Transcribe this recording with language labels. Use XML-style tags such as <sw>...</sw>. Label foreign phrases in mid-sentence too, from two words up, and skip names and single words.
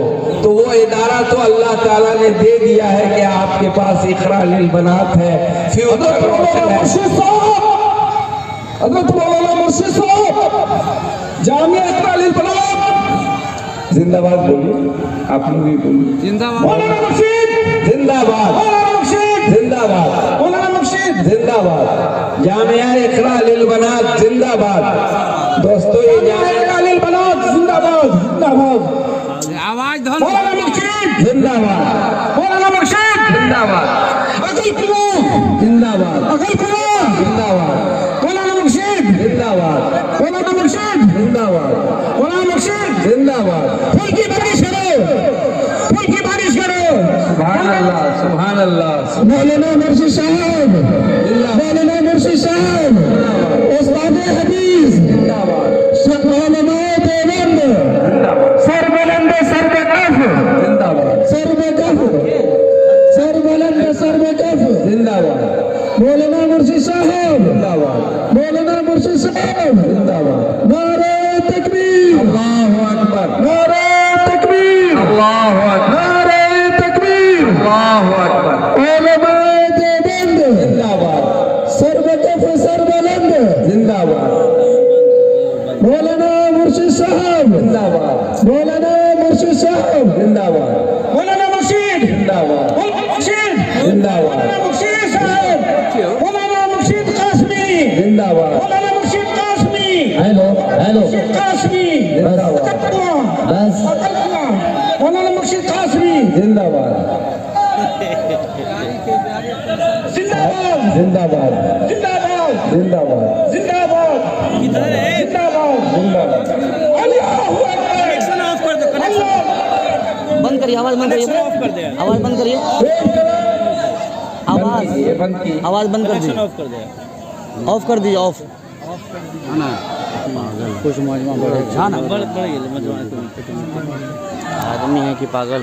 <ur>تو وہ ادارہ تو اللہ تعالیٰ نے دے دیا ہے کہ آپ کے پاس اقراء للبنات ہے، فیوچر روشن ہے. حضرت مولانا مرشد صاحب، جامعہ اقراء للبنات زندہ باد بولیے، آپ لوگ بھی بولیے. زندہ باد مولانا مرشد، زندہ باد مولانا مرشد، زندہ باد مولانا مرشد، زندہ باد. جامعہ اقراء للبنات زندہ باد. دوستو، یہ جامعہ اقراء للبنات زندہ باد، زندہ باد. آواز دھول مولانا مرشد زندہ باد، مولانا مرشد زندہ باد، اگل پورا، زندہ باد، اگل پورا، زندہ باد، مولانا مرشد، زندہ باد، مولانا مرشد، زندہ باد، مولانا مرشد. زندہ باد. پھول کی بارش کرو، پھول کی بارش کرو.</ur> <ar>سبحان اللہ، سبحان اللہ.</ar> <ur>مولانا مرشد صاحب، مولانا مرشد صاحب، استاد حدیث، علماء دیوبند، سر بلند سر بے کف، زندہ باد، سر بے کف، سر بلند سر بے کف. زندہ باد، مولانا مرشد صاحب، زندہ باد، مولانا مرشد صاحب. زندہ باد. نعرہ تکبیر،</ur> <ar>اللہ اکبر،</ar> <ur>نعرہ تکبیر،</ur> <ar>اللہ اکبر،</ar> <ur>نعرہ تکبیر.</ur> <ar>اللہ اکبر.</ar> <ur>علماء دیوبند، زندہ باد، سر بے کف سر بلند. زندہ باد، مولانا مرشد صاحب، زندہ باد، مولانا مرشد صاحب، زندہ باد، مولانا مرشد، زندہ باد، مولانا مرشد، زندہ باد، مولانا مرشد صاحب، مولانا مرشد قاسمی، زندہ باد. مولانا مرشد قاسمی،</ur> <en>hello hello,</en> <ur>مرشد قاسمی. زندہ باد، بس، مولانا مرشد قاسمی. زندہ باد، زندہ باد، زندہ باد، زندہ باد، زندہ باد، زندہ باد، زندہ باد. زندہ باد.</ur> <ar>اللہ اکبر.</ar> <ur>کریے آواز بند کریے آواز بند کریے آواز بند کر دیجیے آف کر دیجیے آف کچھ مجمع آدمی ہے کہ پاگل</ur>